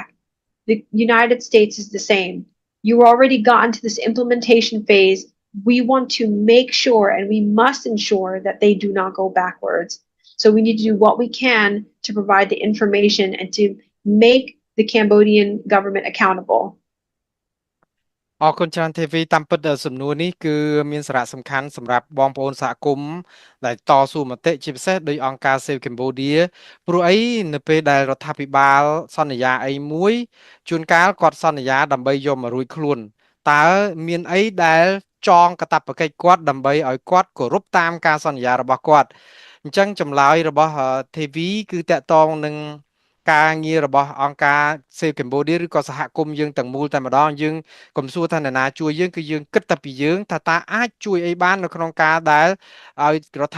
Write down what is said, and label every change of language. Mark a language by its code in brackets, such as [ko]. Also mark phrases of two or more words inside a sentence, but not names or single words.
[en] The United States is the same. You already got into this implementation phase. We want to make sure, and we must ensure that they do not go backwards. So we need to do what we can to provide the information and to make the Cambodian government accountable. [km] អរគុណច្រើនទេវីតាមពិតសំណួរនេះគឺមានសារៈសំខាន់សម្រាប់បងប្អូនសហគមន៍ដែលតស៊ូមតិជាពិសេសដោយអង្គ ការ Save Cambodia ព្រោះអីនៅពេលដែលរដ្ឋាភិបាលសន្យាអីមួយជួនកាលគាត់សន្យាដើម្បីយកមករួចខ្លួនតើមានអីដែលចងកាតព្វកិច្ចគាត់ដើម្បីឲ្យគាត់គោរពតាមការសន្យារបស់គាត់អញ្ចឹងចម្លើយរបស់ទេវីគឺតកតងនឹងការងាររបស់អង្គការ Save Cambodia ឬក៏សហគមន៍យើងទាំងមូលតែម្ដងយើងកុំសួរថាអ្នកណាជួយយើងគឺយើងគិតតែពីយើងថាតើអាចជួយអីបាននៅក្នុងការដែលឲ្យរដ្ឋា